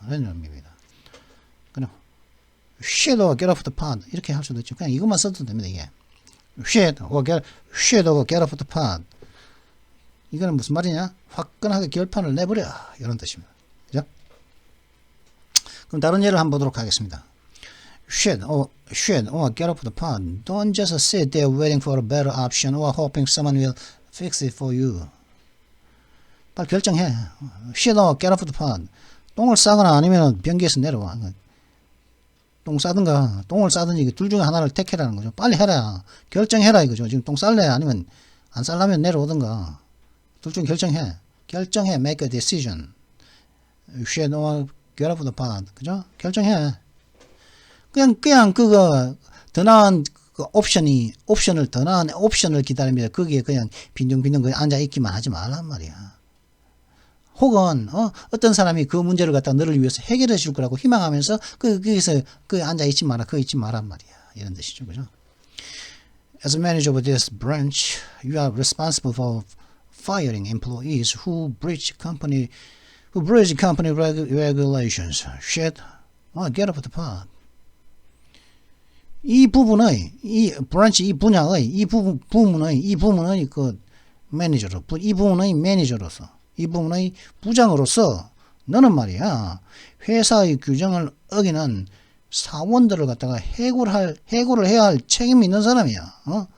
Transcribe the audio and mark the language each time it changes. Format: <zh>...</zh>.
<ko>이런 의미입니다. 그냥</ko> <en>shit or get off the pot.</en> <ko>이렇게 할 수도 있죠. 그냥 이것만 써도 됩니다. 이게</ko> <en>shit or get off the pot.</en> <ko>이거는 무슨 말이냐? 화끈하게 결판을 내버려. 이런 뜻입니다. 그죠? 그럼 다른 예를 한번 보도록 하겠습니다.</ko> <en>Shit or get off the pot. Don't just sit there waiting for a better option or hoping someone will fix it for you.</en> <ko>빨리 결정해.</ko> <en>Shit or get off the pot.</en> <ko>똥을 싸거나 아니면 변기에서 내려와. 똥 싸든가 똥을 싸든지 둘 중에 하나를 택해라는 거죠. 빨리 해라. 결정해라 이거죠. 지금 똥 쌀래 아니면 안 쌀라면 내려오든가. 둘 중 결정해.</ko> <en>make a decision. Shit or get off the pot.</en> <ko>그죠? 결정해. 그냥 그거 더 나은 더 나은 옵션을 기다리면서 거기에 그냥 빈둥빈둥 앉아 있기만 하지 말란 말이야. 혹은 어떤 사람이 그 문제를 갖다 너를 위해서 해결해 줄 거라고 희망하면서 거기서 앉아 있지 마라. 있지 마란 말이야. 이런 뜻이죠. 그죠?</ko> <en>As a manager of this branch, you are responsible for firing employees who breach company regulations. Shit. Get off the pot.</en> <ko>이 부분의 이 브랜치 이 분야의 이 부문의 그 매니저로 이 부문의 매니저로서 이 부문의 부장으로서 너는 말이야 회사의 규정을 어기는 사원들을 갖다가 해고를 해야 할 책임이 있는 사람이야.</ko>